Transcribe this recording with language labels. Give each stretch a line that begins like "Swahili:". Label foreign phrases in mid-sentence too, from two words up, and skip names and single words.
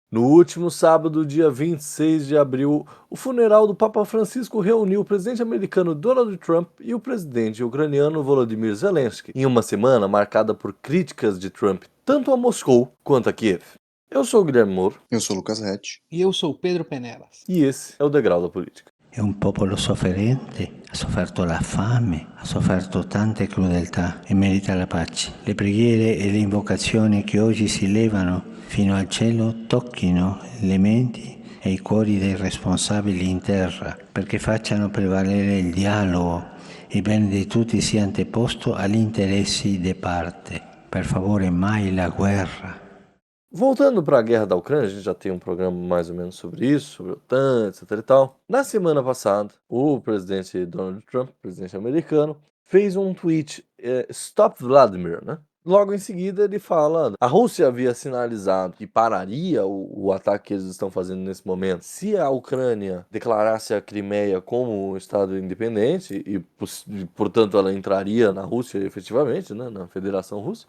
Portuguese: No último sábado, dia 26 de abril, o funeral do Papa Francisco reuniu o presidente americano Donald Trump e o presidente ucraniano Volodymyr Zelensky, em uma semana marcada por críticas de Trump tanto a Moscou quanto a Kiev. Eu sou o Guilherme Moro. Eu sou o Lucas Rett. E eu sou o Pedro Penelas. E esse é o Degrau da Política.
Italian: È un popolo sofferente, ha sofferto la fame, ha sofferto tante crudeltà e merita la pace. Le preghiere e le invocazioni che oggi si levano fino al cielo tocchino le menti e i cuori dei responsabili in terra, perché facciano prevalere il dialogo e il bene di tutti sia anteposto agli interessi di parte. Per favore, mai la guerra.
Portuguese: Voltando para a guerra da Ucrânia, a gente já tem um programa mais ou menos sobre isso, sobre a OTAN, etc e tal. Na semana passada, o presidente Donald Trump, presidente americano, fez um tweet, Stop Vladimir, né? Logo em seguida ele fala, a Rússia havia sinalizado que pararia o ataque que eles estão fazendo nesse momento se a Ucrânia declarasse a Crimeia como um estado independente e, portanto, ela entraria na Rússia efetivamente, né, na Federação Russa.